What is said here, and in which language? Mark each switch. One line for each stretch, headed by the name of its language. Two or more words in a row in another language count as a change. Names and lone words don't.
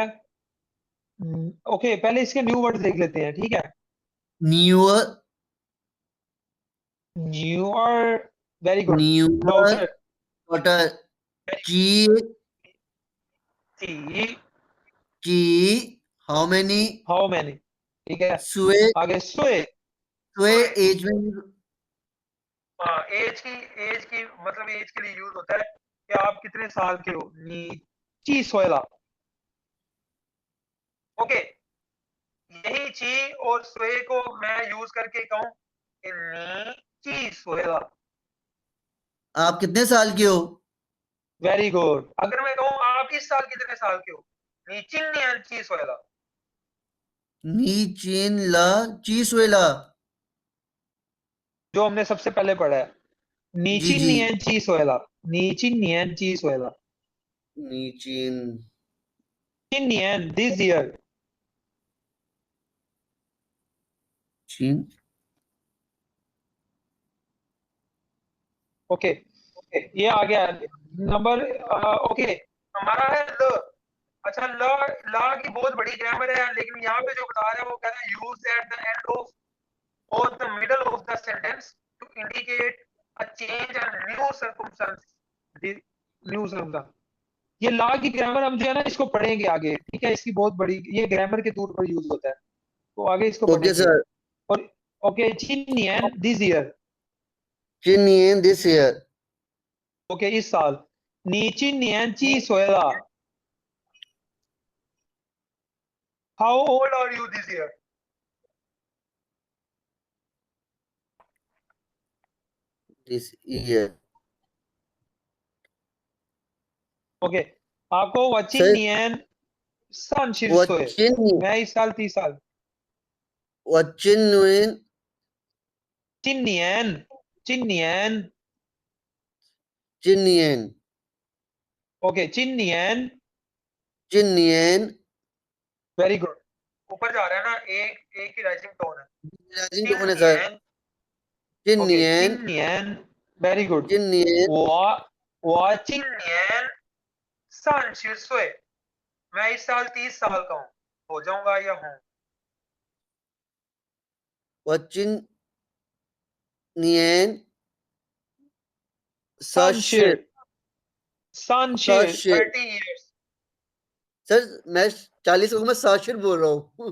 Hindi: ओके, पहले इसके न्यू वर्ड देख लेते हैं, ठीक है।
Chinese: न्यूअर
English: न्यूअर, very good.
Chinese: न्यूअर
English: डॉटर, वाटर। ची टी, ची how many? how many,
Hindi: ठीक है।
Chinese: सुए
Hindi: आगे सोए, सुए एज में। हाँ, एज की मतलब एज के लिए यूज होता है कि आप कितने साल के हो।
Chinese: 几岁了, ओके।
Hindi: यही ची और सोए को मैं यूज करके कहूं कि
Chinese: 你几岁了,
Hindi: आप कितने साल के हो?
English: very good.
Hindi: अगर मैं कहूं आप इस साल कितने साल के हो,
Chinese: 你今年几岁了, 你今年几岁了.
Hindi: जो हमने सबसे पहले पढ़ा है, नी जी जी।
Chinese: 今年几岁了，你今年几岁了, 你今
English: चिन्नियन this year,
Chinese: चीन।
Hindi: ओके। ये आ गया नंबर, ओके। हमारा है ल। अच्छा, ल, ला की बहुत बड़ी ग्रामर है, लेकिन यहाँ पे जो बता रहा है वो कहता है
English: use at the end of or the middle of the sentence to indicate a change and new circumstance, new circumstance.
Hindi: ये ला की ग्रामर हम जो है ना इसको पढ़ेंगे आगे, ठीक है। इसकी बहुत बड़ी, ये ग्रामर के तौर पर यूज होता है, तो आगे इसको ओके पढ़ेंगे। सर। और ओके, चिन्नियन
English: this year, चीन in this year.
Hindi: ओके, इस साल।
Chinese: 你今年几岁了,
English: how old are you this year? this year.
Hindi: ओके आपको वचिन सर
Chinese: 年三十岁 वचिन
Hindi: मैं इस साल 30 साल
Chinese: वचिन 今年今年 चिनियन ओके चिन्नियन चिनियन
English: very good
Hindi: ऊपर जा रहा है ना एक ही
English: rising tone
Hindi: है
English: rising tone
Hindi: है सर ओके
Chinese: चिनियन
English: चिन्नियन very good
Chinese: चिनियन 我今年三十岁
Hindi: मैं इस साल 30 साल का हूँ हो जाऊंगा या हूँ
Chinese: 我今年 Sanshir सशिर Sanshir सशिर
English: 30 years
Hindi: सर मैं 40 को मैं सशिर बोल रहा हूँ